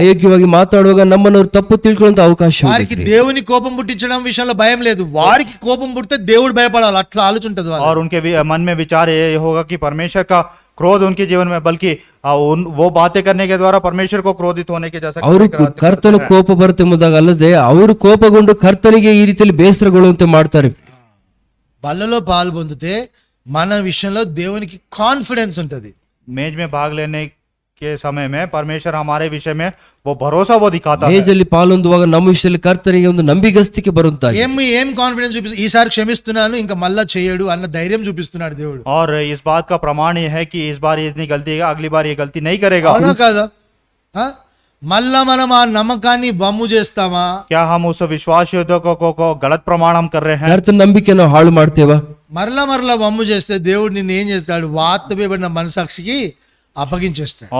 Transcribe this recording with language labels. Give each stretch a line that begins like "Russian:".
Kannada: ಅಯೋಗ್ಯವಾಗಿ ಮಾತಾಡುವಾಗ ನಮ್ಮನ್ನು ಅವ್ರು ತಪ್ಪು ತಿಳ್ಕೊಳ್ಳುವಂತ ಅವಕಾಶ ಇದೆ
Telugu: వారికి
Kannada: ಪ್ರಿಯರೇ.
Telugu: దేవుని కోపం పుట్టించడం విషయంలో భయం లేదు, వారికి కోపం పుడితే దేవుడు భయపడాలి, అట్లా ఆలోచుంటది వాళ్ళు.
Hindi: और उनके मन में विचार ये होगा कि परमेश्वर का क्रोध उनके जीवन में, बल्कि वो बातें करने के द्वारा परमेश्वर को क्रोधित होने के जैसा
Kannada: ಅವರು ಕರ್ತನ ಕೋಪ ಬರುತ್ತೆ ಎಂಬುದಾಗ ಅಲ್ಲದೆ ಅವರು ಕೋಪಗೊಂಡು ಕರ್ತನಿಗೆ ಈ ರೀತಿಯಲ್ಲಿ ಬೇಸರಗೊಳ್ಳುವಂತೆ ಮಾಡ್ತಾರೆ.
Telugu: బల్లలో పాలు పొందితే మన విషయంలో దేవునికి కాన్ఫిడెన్స్ ఉంటుంది.
Hindi: मेज में भाग लेने के समय में परमेश्वर हमारे विषय में वो भरोसा वो दिखाता है।
Kannada: ಮೇಜಲ್ಲಿ ಪಾಲೊಂದುವಾಗ ನಮ್ಮ ವಿಷಯದಲ್ಲಿ ಕರ್ತನಿಗೆ ಒಂದು ನಂಬಿಗಸ್ತಿಕೆ ಬರುತ್ತಾಗಿ
Telugu: ఏం కాన్ఫిడెన్స్ చూపిస్తుంది, ఈసారి క్షమిస్తున్నాను ఇంకా మళ్ళా చేయడు అన్న ధైర్యం చూపిస్తున్నాడు దేవుడు.
Hindi: और इस बात का प्रमाण ये है कि इस बार ये इतनी गलती है, अगली बार ये गलती नहीं करेगा।
Telugu: అవునా కాదా? ఆ? మళ్ళా మనం ఆ నమ్మకాన్ని బమ్ము చేస్తామా?
Hindi: क्या हम उस विश्वास योद्धों को गलत प्रमाण हम कर रहे हैं?
Kannada: ಕರ್ತನ ನಂಬಿಕೆ ನಾವು ಹಾಳು ಮಾಡ್ತೇವಾ?
Telugu: మరలా బమ్ము చేస్తే దేవుడు నిన్ను ఏం చేస్తాడు, వాత వేయబడిన మనసాక్షికి అప్పగించేస్తాడు.